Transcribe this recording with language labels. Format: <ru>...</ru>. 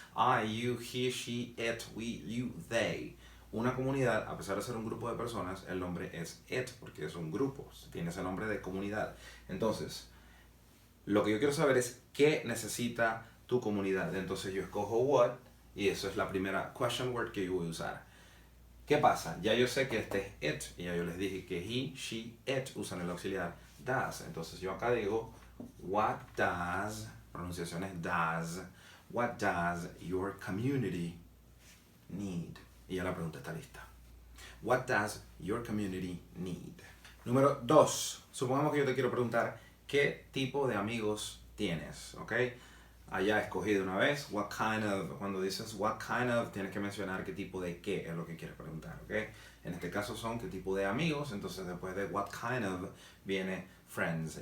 <en>I, you, he, she, it, we, you, they.</en> <es>Una comunidad, a pesar de ser un grupo de personas, el nombre es it, porque es un grupo, tiene ese nombre de comunidad. Entonces, lo que yo quiero saber es qué necesita tu comunidad. Entonces yo escojo what, y eso es la primera question word que yo voy a usar. ¿Qué pasa? Ya yo sé que este es it, y ya yo les dije que</es> <en>he, she, it</en> <es>usan el auxiliar does. Entonces yo acá digo,</es> <en>what does,</en> <es>pronunciación es</es> <en>does, what does your community need?</en> <es>Y ya la pregunta está lista.</es> <en>What does your community need?</en> <es>Número 2. Supongamos que yo te quiero preguntar qué tipo de amigos tienes, ¿ok? Allá escogí de una vez,</es> <en>what kind of,</en> <es>cuando dices what kind of, tienes que mencionar qué tipo de qué es lo que quieres preguntar, ¿ok? En este caso son qué tipo de amigos, entonces después de</es> <en>what kind of</en> <es>viene friends.</es>